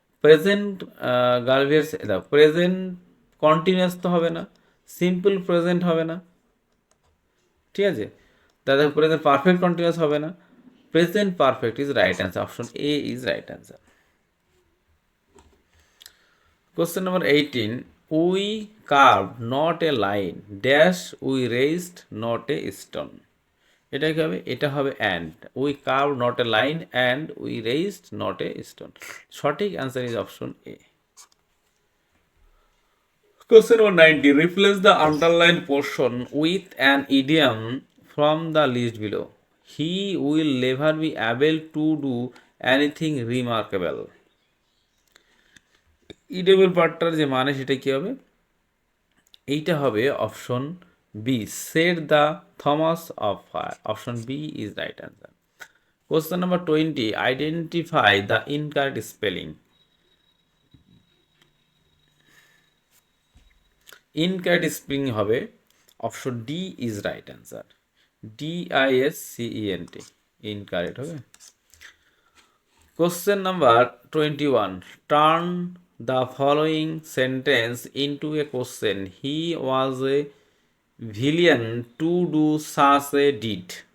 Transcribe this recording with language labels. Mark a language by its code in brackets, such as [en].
[bn] Present গার্ভিয়ার্স, দেখো present continuous তো হবে না, সিম্পল প্রেজেন্ট হবে না, ঠিক আছে। তাহলে প্রেজেন্ট পারফেক্ট কন্টিনিউয়াস হবে না, present perfect is right answer, option A is right answer. [en] Question number 18. We carved not a line, dash we raised not a stone. [bn] এটা কি হবে? এটা হবে [en] and. We carved not a line and we raised not a stone. [bn] সঠিক [en] answer is option A. Question number 90. Replace the underlined portion with an idiom from the list below. He will never be able to do anything remarkable. [bn] ইডিয়মের পার্টটার যে মানে সেটা কি হবে? এইটা হবে option B, set the Thomas of fire, option B is right answer. [en] Question number 20, identify the incorrect spelling. [bn] Incorrect spelling হবে option D is right answer, DISCENT, incorrect হবে। [en] Question number 21, turn the following sentence into a question. He was a villain to do such a deed.